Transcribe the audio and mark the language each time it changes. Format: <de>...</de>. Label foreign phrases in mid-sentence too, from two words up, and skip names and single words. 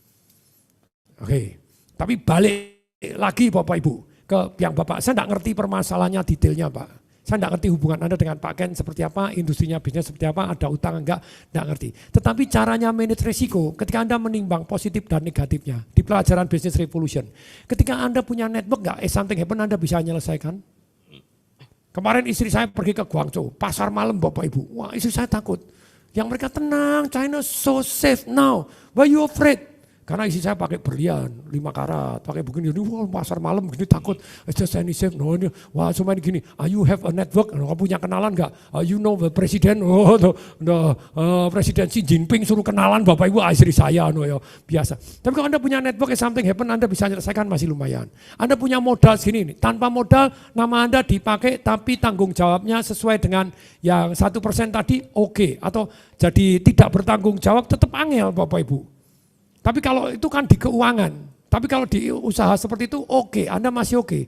<id>Oke, tapi balik lagi Bapak Ibu, ke yang Bapak, saya enggak ngerti permasalahannya detailnya Pak. Saya enggak ngerti hubungan Anda dengan Pak Ken seperti apa, industrinya bisnis seperti apa, ada utang enggak ngerti. Tetapi caranya manage risiko ketika Anda menimbang positif dan negatifnya di pelajaran Business Revolution. Ketika Anda punya network enggak,</id> <en>something happen</en> <id>Anda bisa menyelesaikan. Kemarin istri saya pergi ke Guangzhou, pasar malam Bapak Ibu. Wah istri saya takut. Yang mereka tenang,</id> <en>China so safe now. Why you afraid?</en> <id>Karena istri saya pakai berlian, 5 karat, pakai begini, wah pasar malam begini takut,</id> <en>it's just any safe, no,</en> <id>wah cuma gini,</id> <en>you have a network,</en> <id>kamu punya kenalan enggak?</id> <en>You know the president,</en> <id>Presiden Xi Jinping suruh kenalan Bapak Ibu, istri saya, no, ya, biasa. Tapi kalau Anda punya network,</id> <en>something happen,</en> <id>Anda bisa menyelesaikan masih lumayan. Anda punya modal segini, tanpa modal, nama Anda dipakai, tapi tanggung jawabnya sesuai dengan yang 1% tadi, oke. Atau jadi tidak bertanggung jawab, tetap angel Bapak Ibu. Tapi kalau itu kan di keuangan, tapi kalau di usaha seperti itu oke, Anda masih oke.</id>